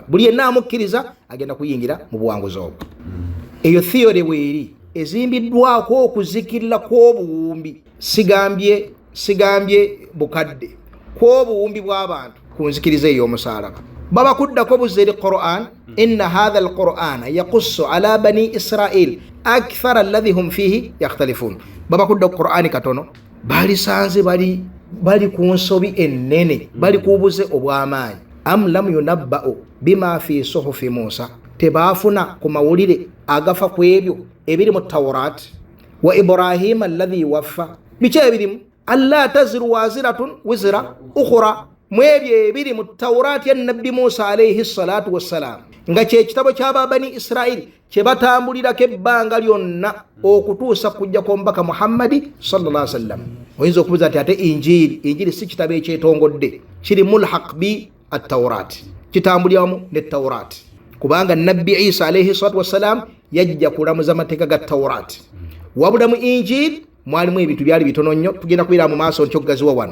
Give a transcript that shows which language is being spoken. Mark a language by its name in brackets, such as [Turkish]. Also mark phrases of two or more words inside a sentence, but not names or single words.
[Ganda] Buli yenna amukkiriza agenda kuyingira mu buwanguzi obwo. Eyo theory weeri ezimbiddwako okuzikirira kw'obuwumbi, sigambye bukadde, kw'obuwumbi bw'abantu ku nzikiriza ey'omusaalaba. baba kuddako buzeri Qur'an, [Arabic] إن هذا القرآن يقص على بني إسرائيل أكثر الذي هم فيه يختلفون. [Ganda] baba kudda Qur'ani katono balisanze bali ku nsobi ennene, bali kubuze obw'amaanyi. [Arabic] أم لم ينبأ بما في صحف موسى, [Ganda] tebafuna ku mawulire agafa ku ebyo ebiri mu Tawrat wa Ibrahim [Arabic] الذي وفى, [Ganda] biki ebirimu [Arabic] ألا تزر وازرة وزر أخرى, [Ganda] mwebyo ebiri mu Tawrat ya Nabbi Musa [Arabic] عليه الصلاة والسلام, [Ganda] nga kye kitabo ky'aba bani Israil kye batambulirako ebbanga lyonna okutuusa kujja kw'omubaka Muhammadi [Arabic] صلى الله عليه وسلم. [Ganda] Oyinza okubuuza ati ate injiri si kitabo ekyetongodde, kiri [Arabic] ملحق بالتوراة, [Ganda] kitambuliramu ne Tawrat, kubanga Nabbi Isa [Arabic] عليه الصلاة والسلام [Ganda] yajja kulamuza amateeka ga Tawrat. Wabula mu injiri mwalimu ebintu byali bitono nnyo, tugenda kubira mu maaso nkyogaziwa wano.